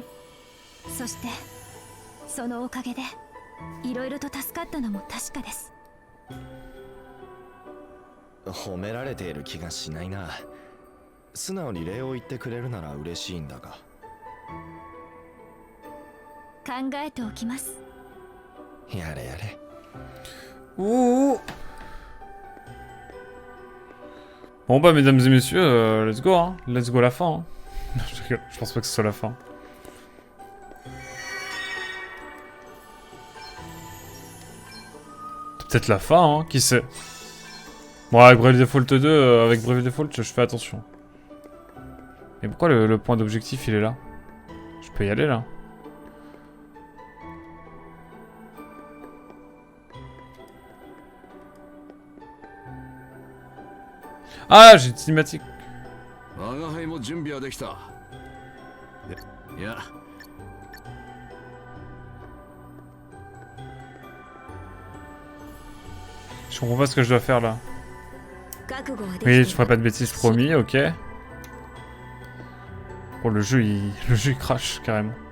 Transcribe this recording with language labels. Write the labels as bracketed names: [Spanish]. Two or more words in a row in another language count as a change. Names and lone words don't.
[Japanese] そしてそのおかげでいろいろと助かったのも確かです。褒められている気がしないな。素直に礼を言ってくれるなら嬉しいんだが。考えておきます。やれやれ。 [French] Ouh. Bon bah mesdames et messieurs, [English] let's go [French] hein. [English] Let's go [French] la fin hein. Je pense pas que ce soit la fin. Peut-être la fin hein, qui sait. Bon avec Bravely Default 2, avec Bravely Default je fais attention. Mais pourquoi le point d'objectif il est là? Je peux y aller là. Ah, j'ai une cinématique. [Japanese] 我が輩も準備はできた。いや、 [French] Je comprends pas ce que je dois faire là. Oui, je ferai pas de bêtises, promis, ok. Oh, le jeu il crache carrément.